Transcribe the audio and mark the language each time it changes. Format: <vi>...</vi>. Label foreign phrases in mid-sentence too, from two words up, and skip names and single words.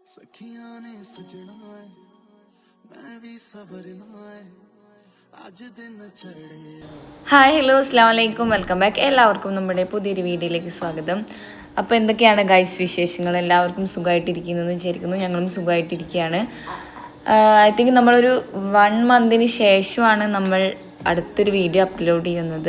<pa>ਸਖੀਆਂ ਨੇ ਸਜਣਾ ਹੈ ਮੈਂ ਭੀ ਸਵਰਨਾ ਹੈ ਅੱਜ ਦਿਨ ਚੜ੍ਹੇ</pa> <en>Hi hello</en> <ar>السلام عليكم</ar> <en>welcome back</en> <ml>എല്ലാവർക്കും നമ്മുടെ പുതിയൊരു വീഡിയോയിലേക്ക് സ്വാഗതം. അപ്പോൾ എന്തൊക്കെയാണ് ഗൈസ് വിശേഷങ്ങൾ? എല്ലാവർക്കും സുഖമായിട്ടിരിക്കുന്നതെന്ന് വിചാരിക്കുന്നു. ഞങ്ങളും സുഖമായിട്ടിരിക്കുകയാണ്.</ml> <en>I think</en> <ml>നമ്മളൊരു 1 മന്തിന് ശേഷമാണ് നമ്മൾ അടുത്തൊരു വീഡിയോ അപ്ലോഡ് ചെയ്യുന്നത്.</ml>